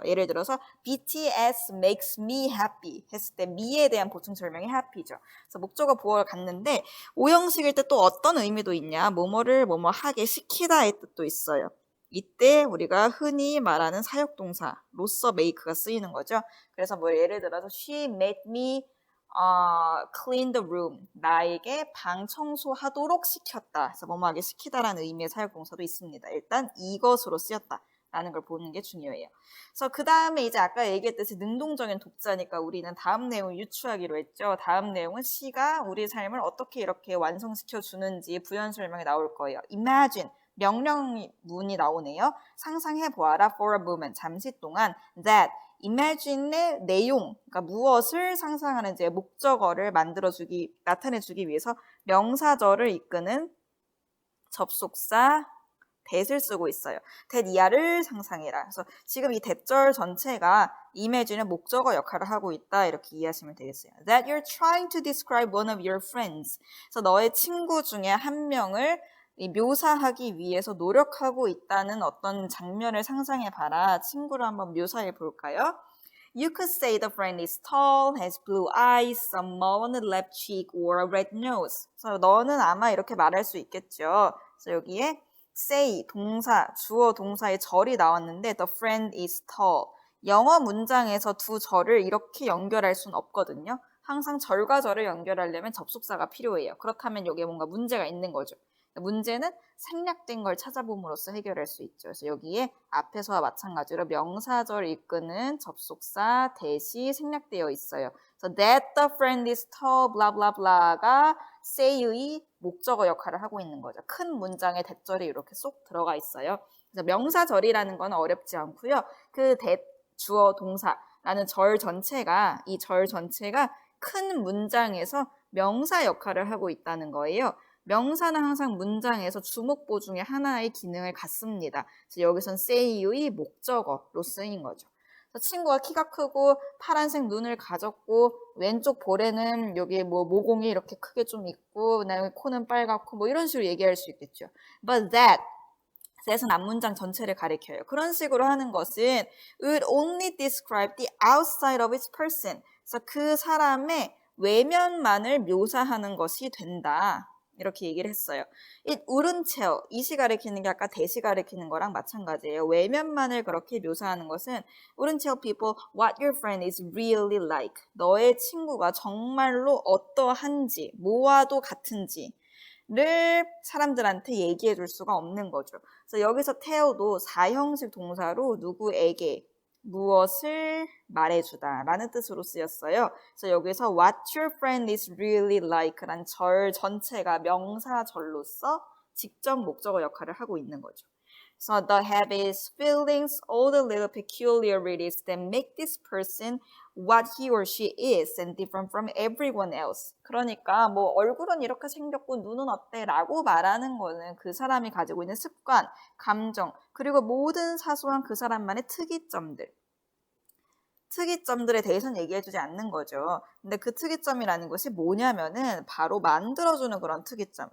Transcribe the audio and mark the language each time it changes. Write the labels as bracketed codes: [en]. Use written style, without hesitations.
[ko] 예를 들어서 [en] BTS makes me happy [ko] 했을 때 me에 대한 보충 설명이 happy죠. 그래서 목적어 보어를 갖는데 5형식일 때 또 어떤 의미도 있냐? 뭐뭐를 뭐뭐 하게 시키다의 뜻도 있어요. 이때 우리가 흔히 말하는 사역동사로서 make가 쓰이는 거죠. 그래서 뭐 예를 들어서 [en] she made me clean the room. [ko] 나에게 방 청소하도록 시켰다. 그래서 뭐뭐하게 시키다라는 의미의 사역동사도 있습니다. 일단 이것으로 쓰였다. 라는 걸 보는 게 중요해요. 그래서 그 다음에 이제 아까 얘기했듯이 능동적인 독자니까 우리는 다음 내용을 유추하기로 했죠. 다음 내용은 she가 우리 삶을 어떻게 이렇게 완성시켜 주는지 부연 설명이 나올 거예요. [en] Imagine. [ko] 명령문이 나오네요. 상상해 보아라 [en] for a moment. [ko] 잠시 동안 that imagine의 내용, 그러니까 무엇을 상상하는지의 목적어를 나타내주기 위해서 명사절을 이끄는 접속사 that을 쓰고 있어요. that 이하를 상상해라. 그래서 지금 이 that절 전체가 imagine의 목적어 역할을 하고 있다. 이렇게 이해하시면 되겠어요. [en] That you're trying to describe one of your friends. [ko] 그래서 너의 친구 중에 한 명을 묘사하기 위해서 노력하고 있다는 어떤 장면을 상상해봐라. 친구를 한번 묘사해 볼까요? [en] You could say the friend is tall, has blue eyes, some mole on the left cheek, or a red nose. [ko] 그래서 너는 아마 이렇게 말할 수 있겠죠. 그래서 여기에 say, 동사, 주어 동사의 절이 나왔는데 [en] the friend is tall. [ko] 영어 문장에서 두 절을 이렇게 연결할 수는 없거든요. 항상 절과 절을 연결하려면 접속사가 필요해요. 그렇다면 여기에 뭔가 문제가 있는 거죠. 문제는 생략된 걸 찾아봄으로써 해결할 수 있죠. 그래서 여기에 앞에서와 마찬가지로 명사절 이끄는 접속사 that이 생략되어 있어요. 그래서 [en] that the friend is tall, blah blah [ko] blah가 say의 목적어 역할을 하고 있는 거죠. 큰 문장에 that절이 이렇게 쏙 들어가 있어요. 그래서 명사절이라는 건 어렵지 않고요. 그 that 주어 동사라는 이 절 전체가 큰 문장에서 명사 역할을 하고 있다는 거예요. 명사는 항상 문장에서 주목보 중에 하나의 기능을 갖습니다. 그래서 여기선 say의 목적어로 쓰인 거죠. 그래서 친구가 키가 크고 파란색 눈을 가졌고 왼쪽 볼에는 여기 뭐 모공이 이렇게 크게 좀 있고 그다음에 코는 빨갛고 뭐 이런 식으로 얘기할 수 있겠죠. But that은 앞문장 전체를 가리켜요. 그런 식으로 하는 것은 [en] would only describe the outside of its person. [ko] 그래서 그 사람의 외면만을 묘사하는 것이 된다. 이렇게 얘기를 했어요. [en] It wouldn't tell. [ko] it이 가리키는 게 아까 that이 가리키는 거랑 마찬가지예요. 외면만을 그렇게 묘사하는 것은 [en] wouldn't tell people what your friend is really like. [ko] 너의 친구가 정말로 어떠한지, 뭐와도 같은지. 를 사람들한테 얘기해 줄 수가 없는 거죠. 그래서 여기서 tell도 4형식 동사로 누구에게 무엇을 말해주다 라는 뜻으로 쓰였어요. 그래서 여기서 [en] what your friend is really like [ko] 라는 절 전체가 명사절로서 직접 목적어 역할을 하고 있는 거죠. [en] So the habits, feelings, all the little peculiarities that make this person what he or she is and different from everyone else. [ko] 그러니까 뭐 얼굴은 이렇게 생겼고 눈은 어때? 라고 말하는 거는 그 사람이 가지고 있는 습관, 감정, 그리고 모든 사소한 그 사람만의 특이점들에 대해서는 얘기해주지 않는 거죠. 근데 그 특이점이라는 것이 뭐냐면은 바로 만들어주는 그런 특이점.